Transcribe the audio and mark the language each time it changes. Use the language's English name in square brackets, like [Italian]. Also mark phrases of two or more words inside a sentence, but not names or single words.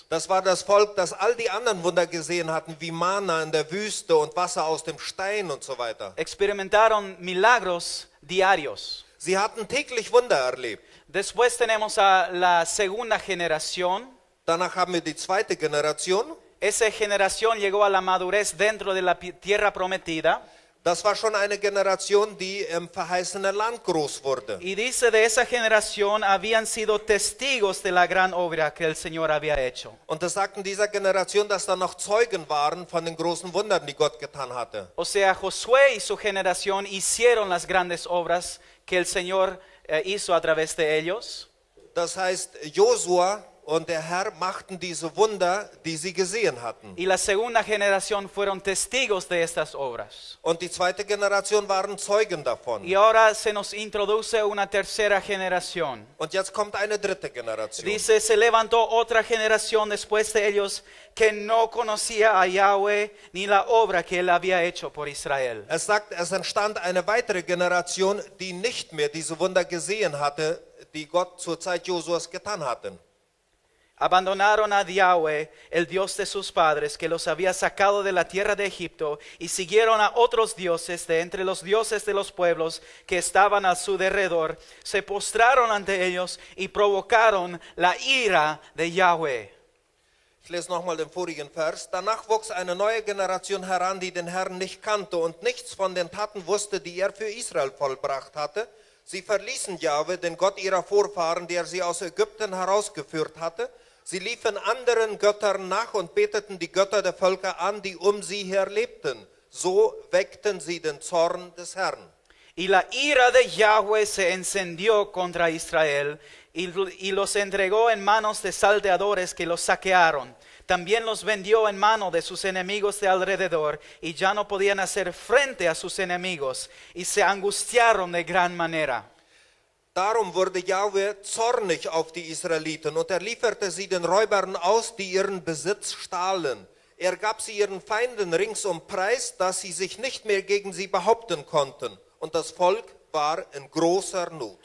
[German] Das war das Volk, das all die anderen Wunder gesehen hatten, wie Manna in der Wüste und Wasser aus dem Stein und so weiter. [Spanish] Experimentaron milagros diarios. [German] Sie hatten täglich Wunder erlebt. [Spanish] Después tenemos a la segunda generación. [German] Danach haben wir die zweite Generation. [Spanish] Esa generación llegó a la madurez dentro de la tierra prometida. [German] Das war schon eine Generation, die im verheißenen Land groß wurde. [Spanish] Y dice de esa generación habían sido testigos de la gran obra que el Señor había hecho. [German] Und es sagten dieser Generation, dass da noch Zeugen waren von den großen Wundern, die Gott getan hatte. [Spanish] O sea, Josué y su generación hicieron las grandes obras que el Señor hizo a través de ellos. [German] Das heißt, Josua und der Herr machten diese Wunder, die sie gesehen hatten. [Spanish] Y la segunda generación fueron testigos de estas obras. [German] Und die zweite Generation waren Zeugen davon. [Spanish] Y ahora se nos introduce una tercera generación. [German] Und jetzt kommt eine dritte Generation. [Spanish] Dice, se levantó otra generación después de ellos que no conocía a Yahweh ni la obra que él había hecho por Israel. [German] Es sagt, es entstand eine weitere Generation, die nicht mehr diese Wunder gesehen hatte, die Gott zur Zeit Josuas getan hatte. [Spanish] Abandonaron a Yahweh, el Dios de sus padres, que los había sacado de la tierra de Egipto, y siguieron a otros dioses de entre los dioses de los pueblos que estaban a su derredor. Se postraron ante ellos y provocaron la ira de Yahweh. [German] Ich lese nochmal den vorigen Vers. Danach wuchs eine neue Generation heran, die den Herrn nicht kannte und nichts von den Taten wusste, die er für Israel vollbracht hatte. Sie verließen Jahwe, den Gott ihrer Vorfahren, der sie aus Ägypten herausgeführt hatte. Sie liefen anderen Göttern nach und beteten die Götter der Völker an, die um sie her lebten. So weckten sie den Zorn des Herrn. [Spanish] Y la ira de Yahweh se encendió contra Israel y los entregó en manos de salteadores que los saquearon. También los vendió en mano de sus enemigos de alrededor y ya no podían hacer frente a sus enemigos y se angustiaron de gran manera. [German] Darum wurde Jahwe zornig auf die Israeliten und er lieferte sie den Räubern aus, die ihren Besitz stahlen. Er gab sie ihren Feinden ringsum preis, dass sie sich nicht mehr gegen sie behaupten konnten. Und das Volk war in großer Not.